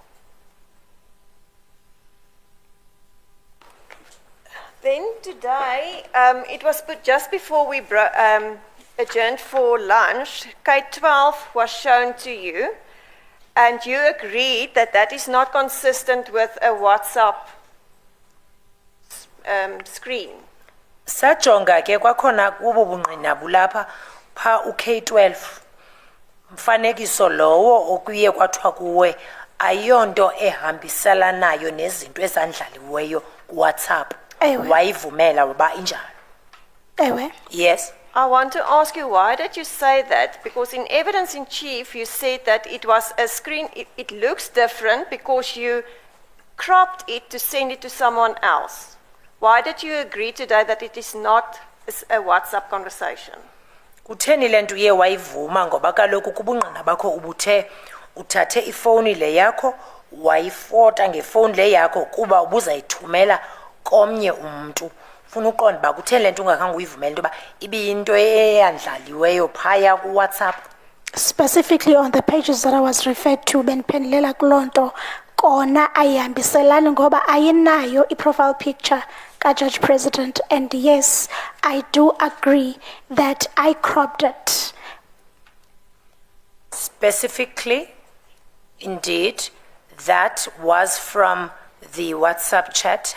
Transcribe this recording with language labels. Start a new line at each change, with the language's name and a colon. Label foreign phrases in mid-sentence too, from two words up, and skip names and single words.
English: Then today, it was put just before we adjourned for lunch, K12 was shown to you, and you agreed that that is not consistent with a WhatsApp screen.
Xhosa: Sajonga ke kwakhona kubo bungqina bulapha pha uK12 mfanekiso lowo okuye kwathiwa kuwe ayonto ehambiselanayo nezinto ezandlaliweyo kuWhatsApp. Ewe. Wayivumela uba injalo. Ewe.
English: Yes. I want to ask you, why did you say that? Because in evidence in chief, you said that it was a screen, it looks different because you cropped it to send it to someone else. Why did you agree today that it is not a WhatsApp conversation?
Xhosa: Kutheni le nto uye wayivuma ngoba kaloku kubungqina bakho ubuthe uthathe ifowuni le yakho wayifota ngefowuni le yakho kuba ubuzayithumela komnye umuntu. Funa uqonda uba kutheni le nto ungakhange uyivumele into yoba ibiyinto eyandlaliweyo phaya kuWhatsApp.
English: Specifically on the pages that I was referred to,
Xhosa: bendiphendulela kuloo nto kona ayihambiselani ngoba ayinayo
English: i-profile picture
Xhosa: ka-Judge President,
English: and yes, I do agree that I cropped it. Specifically, indeed, that was from the WhatsApp chat.